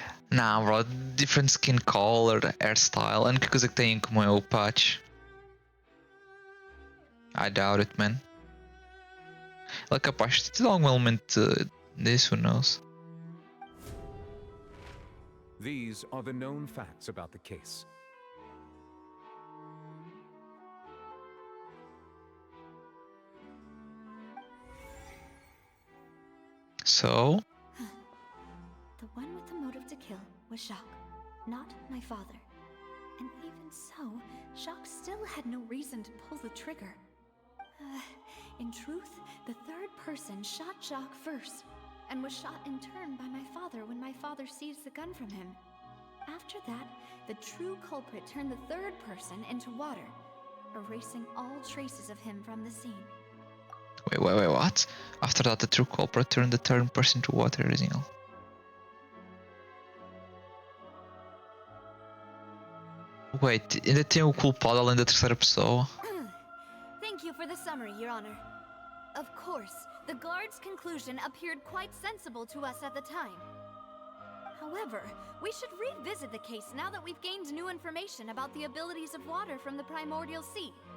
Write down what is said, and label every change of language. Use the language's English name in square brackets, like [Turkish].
[English] Nah, bro, different skin color, hairstyle. [Portuguese] A única coisa que tem em comum é o patch. [English] I doubt it, man. [Portuguese] Ele é capaz de ter algum elemento disso, [English] who knows? These are the known facts about the case. So? The one with the motive to kill was Jacques, not my father. And even so, Jacques still had no reason to pull the trigger. In truth, the third person shot Jacques first, and was shot in turn by my father when my father seized the gun from him. After that, the true culprit turned the third person into water, erasing all traces of him from the scene. Wait, what? After that, the true culprit turned the third person to water, erasing all. [Portuguese] Wait, ainda tem o culpado além da terceira pessoa? [English] Thank you for the summary, Your Honor. Of course, the guard's conclusion appeared quite sensible to us at the time. However, we should revisit the case now that we've gained new information about the abilities of water from the primordial sea.